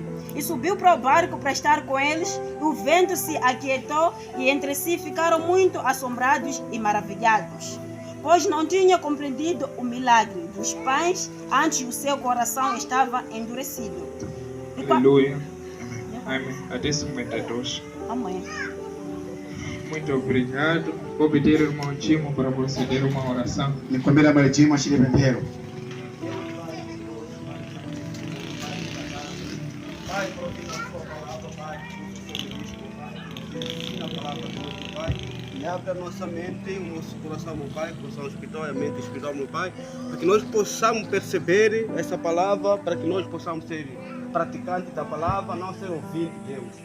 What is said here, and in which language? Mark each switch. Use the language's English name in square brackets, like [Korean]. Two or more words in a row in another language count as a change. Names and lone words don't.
[Portuguese] E subiu para o barco para estar com eles, e o vento se aquietou, e entre si ficaram muito assombrados e maravilhados, pois não tinham compreendido o milagre dos pães, antes o seu coração estava endurecido. Aleluia. Amém. Até 52. Amém. Muito obrigado. Vou pedir ao irmão Timo para proceder uma oração. [Swahili] Nikwambia bwana Timo ashinde pembero. [Portuguese] Pai, profetiza a tua palavra, Pai. Ensina a palavra de Deus, Pai. E abre a nossa mente, o nosso coração, meu Pai, coração espiritual e a mente espiritual, meu Pai, para que nós possamos perceber essa palavra, para que nós possamos ser praticantes da palavra, não ser ouvintes, Deus.